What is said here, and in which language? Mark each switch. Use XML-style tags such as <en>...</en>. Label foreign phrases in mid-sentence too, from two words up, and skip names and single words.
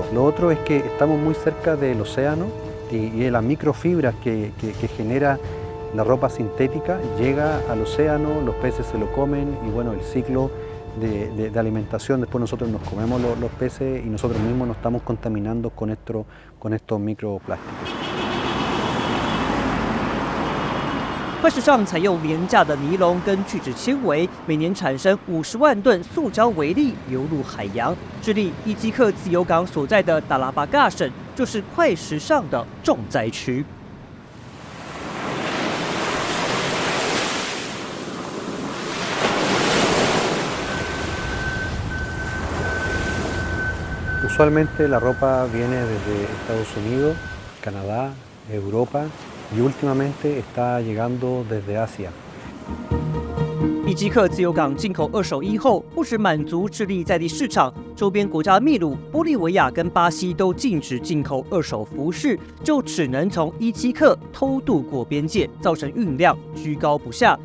<es>Lo otro es que estamos muy cerca del océano y las microfibras que genera la ropa sintética llega al océano, los peces se lo comen y bueno, el ciclo de alimentación, después nosotros nos comemos los peces y nosotros mismos nos estamos contaminando con estos microplásticos.</es> <zh>快时尚采用廉价的尼龙跟聚酯纤维，每年产生50万吨塑胶微粒流入海洋。智利伊基克自由港所在的达拉巴嘎省就是快时尚的重灾区。</zh> <es>Usualmente la ropa viene desde Estados Unidos, Canadá, Europa y últimamente está llegando desde Asia.</es> <zh>伊基克自由港进口二手衣后，不只满足智利在地市场，周边国家秘鲁、玻利维亚跟巴西都禁止进口二手服饰，就只能从伊基克偷渡过边界，造成运量居高不下。</zh>